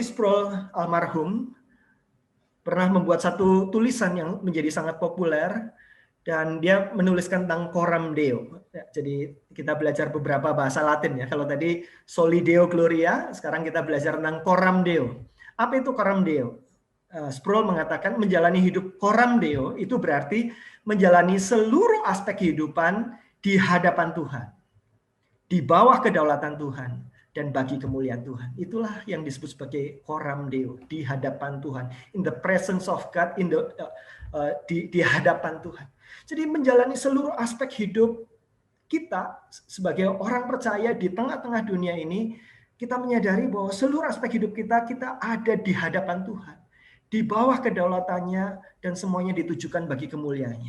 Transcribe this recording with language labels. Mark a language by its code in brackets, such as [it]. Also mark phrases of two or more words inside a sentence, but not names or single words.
[id] Sproul almarhum pernah membuat satu tulisan yang menjadi sangat populer, dan dia menuliskan tentang [la] coram Deo. [id] Ya, jadi kita belajar beberapa bahasa Latin ya. Kalau tadi [la] Soli Deo Gloria, [id] sekarang kita belajar tentang [la] coram Deo. [id] Apa itu [la] coram Deo? [id] Sproul mengatakan menjalani hidup [la] coram Deo [id] itu berarti menjalani seluruh aspek kehidupan di hadapan Tuhan, di bawah kedaulatan Tuhan, dan bagi kemuliaan Tuhan. Itulah yang disebut sebagai [la] coram Deo, [id] di hadapan Tuhan, [en] in the presence of God, [id] di hadapan Tuhan. Jadi menjalani seluruh aspek hidup kita sebagai orang percaya di tengah-tengah dunia ini, kita menyadari bahwa seluruh aspek hidup kita ada di hadapan Tuhan, di bawah kedaulatannya, dan semuanya ditujukan bagi kemuliaannya.